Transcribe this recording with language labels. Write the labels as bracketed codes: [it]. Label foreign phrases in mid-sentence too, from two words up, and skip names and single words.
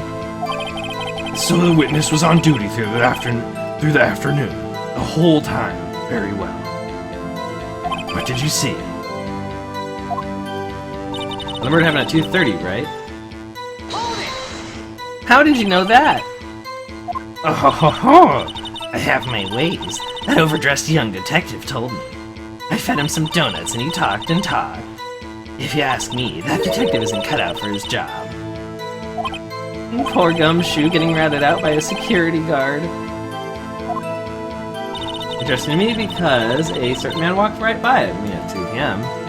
[en] So the witness was on duty through the afternoon. The whole time. Very well. What did you see? The murder happened at 2:30, right? How did you know that? Oh ho ho ho! I have my ways. That overdressed young detective told me. I fed him some donuts and he talked and talked. If you ask me, that detective isn't cut out for his job. Poor Gumshoe getting ratted out by a security guard. Interesting to me because a certain man walked right by it at 2 p.m.